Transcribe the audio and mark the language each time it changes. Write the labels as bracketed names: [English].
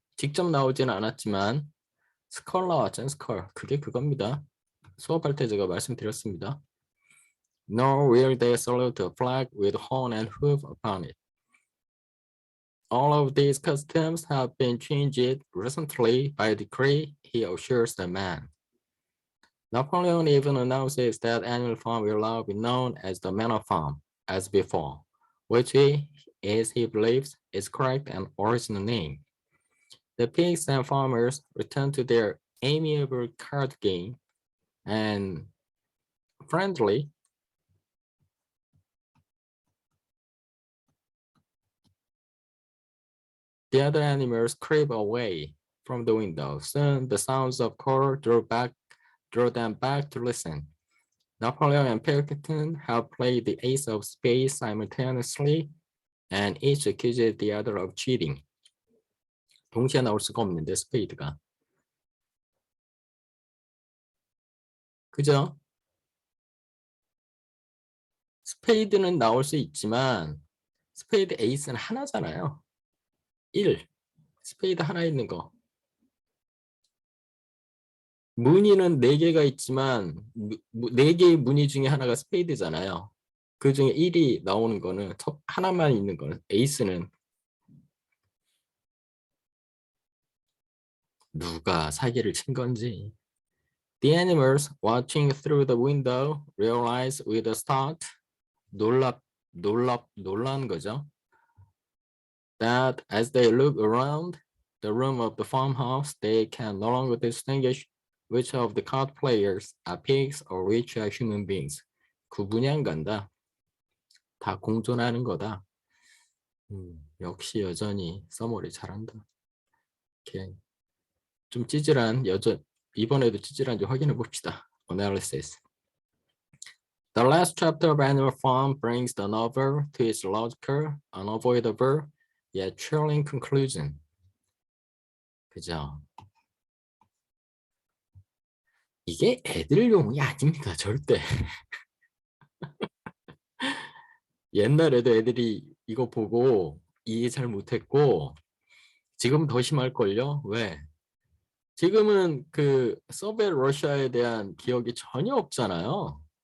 [Korean] 직접 나오지는 않았지만 스컬 나왔잖아요. 스컬. 그게 그겁니다. 수업할 때 제가 말씀드렸습니다. [English] Nor will they salute a flag with horn and hoof upon it. All of these customs have been changed recently by decree, he assures the man. Napoleon even announces that animal farm will now be known as the manor farm, as before, which is, he believes, is correct and original name. The pigs and farmers return to their amiable card game and friendly. The other animals creep away from the window. Soon the sounds of call draw them back to listen. Napoleon and Pilkington have played the ace of spades simultaneously and each accuses the other of cheating. [Korean] 동시에 나올 수가 없는데 스페이드가. 그죠? 스페이드는 나올 수 있지만 스페이드 에이스는 하나잖아요. 1. 스페이드 하나 있는 거. 무늬는 4개가 있지만 4개의 무늬 중에 하나가 스페이드잖아요. 그 중에 1이 나오는 거는 하나만 있는 거는 에이스는 누가 사기를 친 건지. [English] The animals watching through the window realize with a start [Korean] 놀란 거죠. [English] That as they look around the room of the farmhouse, they can no longer distinguish which of the card players are pigs or which are human beings. [Korean] 구분이 안 간다. 다 공존하는 거다. 역시 여전히 서머리 잘한다. 이렇게 좀 찌질한 이번에도 찌질한지 확인해 봅시다. [English] Analysis. The last chapter of Animal Farm brings the novel to its logical, unavoidable, yet chilling conclusion. [Korean] 그죠? 이게 애들용이 아닙니다. 절대. 옛날에도 애들이 이거 보고 이해 잘 못했고 지금 더 심할걸요? 왜? 지금은 그 소비에트 러시아에 대한 기억이 전혀 없잖아요.